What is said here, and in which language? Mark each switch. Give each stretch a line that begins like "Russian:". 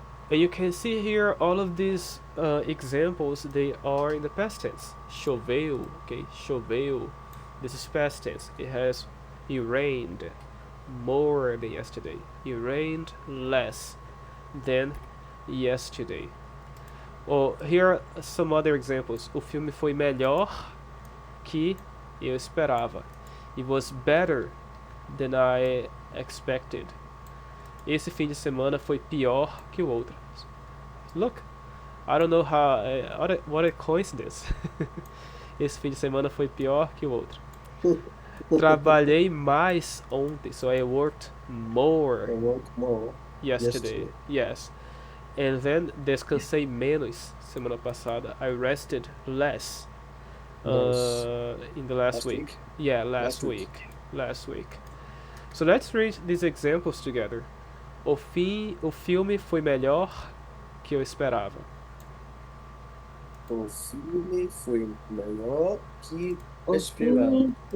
English: And you can see here all of these examples, they are in the past tense. Choveu, okay? Choveu. This is past tense. It rained more than yesterday. It rained less than yesterday. Oh, here are some other examples.
Portuguese: O filme foi melhor que eu esperava.
English: It was better than I expected.
Portuguese: Esse fim de semana foi pior que o outro.
English: Look, I don't know how. What a coincidence.
Portuguese: Esse fim de semana foi pior que o outro. Trabalhei mais ontem,
English: so I worked more. Yesterday. Yes. And then
Portuguese: descansei menos semana passada.
English: I rested less in the last week. Yeah, last week. So let's read these examples together.
Portuguese: O filme foi melhor que eu esperava. O filme foi melhor que esperava.